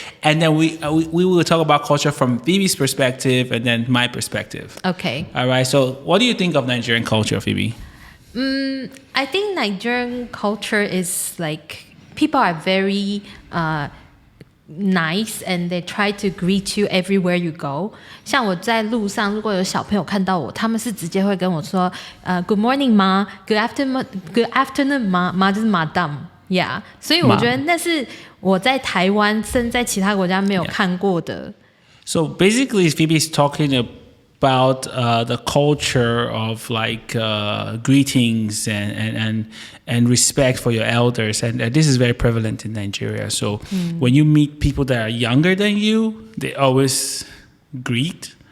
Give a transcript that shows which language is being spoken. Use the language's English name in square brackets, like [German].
[English] And then we will talk about culture from Phoebe's perspective and then my perspective. Okay. All right. So what do you think of Nigerian culture, Phoebe? I think Nigerian culture is like people are very nice and they try to greet you everywhere you go. [Chinese] 像我在路上，如果有小朋友看到我，他们是直接会跟我说， [English] Good morning, ma. Good afternoon, ma. Ma [Chinese] 就是 [English] Madam. Yeah. [Chinese] 所以我觉得那是我在台湾甚至在其他国家没有看过的。 [English] So basically, Phoebe's talking about the culture of like greetings and respect for your elders, and this is very prevalent in Nigeria. So when you meet people that are younger than you, they always greet.